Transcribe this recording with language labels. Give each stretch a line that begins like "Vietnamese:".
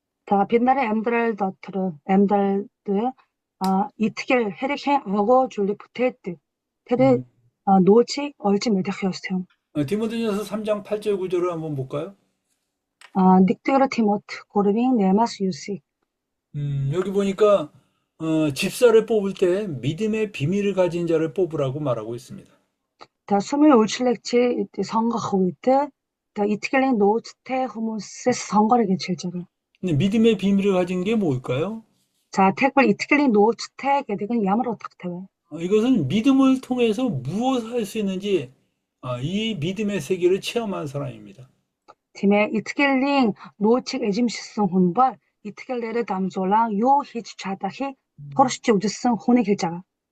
Mongolian: За бид нарын амьдрал дотор амьдралд итгэл хэрхэн агуу зүйлийг бүтээдэг. Тэр нөөцийг олж мэдэх ёстой юм.
Korean: 디모데전서 3장 8절 9절을 한번 볼까요?
Mongolian: 1-р Тимот 3-ийн 8-аас 9-ийг.
Korean: 여기 보니까 집사를 뽑을 때 믿음의 비밀을 가진 자를 뽑으라고 말하고 있습니다.
Mongolian: За сүмийн үйлчлэгчийг сонгох үед итгэлийн нөөцтэй хүмүүсээс сонгорё гэж хэлж байгаа.
Korean: 근데 믿음의 비밀을 가진 게 뭘까요?
Mongolian: За тэгвэл итгэлийн нөөцтэй гэдэг нь ямар утгатай вэ?
Korean: 이것은 믿음을 통해서 무엇을 할 수 있는지 이 믿음의 세계를 체험한 사람입니다.
Mongolian: Тиймээ итгэлийн нөөцийг эзэмшсэн хүн бол итгэлээрээ дамжуулан юу хийж чадахыг туршиж үзсэн хүнийг хэлж байгаа.